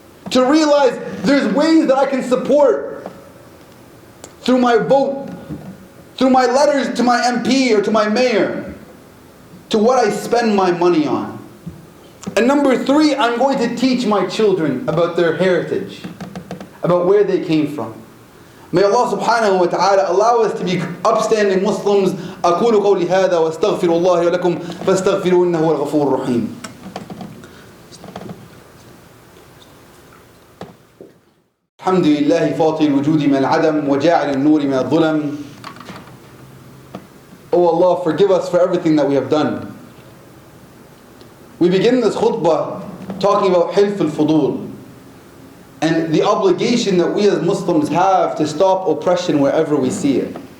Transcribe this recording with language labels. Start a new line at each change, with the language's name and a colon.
English: To realize there's ways that I can support through my vote, through my letters to my MP or to my mayor, to what I spend my money on. And number 3, I'm going to teach my children about their heritage, about where they came from. May Allah subhanahu wa ta'ala allow us to be upstanding Muslims.
Arabic: أقول قولي هذا واستغفر الله ولكم فاستغفروه إنه هو الغفور الرحيم. الحمد لله فاطر الوجود من العدم وجاعل النور من الظلم.
English: Oh Allah, forgive us for everything that we have done. We begin this khutbah talking about hilf al-fudul and the obligation that we as Muslims have to stop oppression wherever we see it.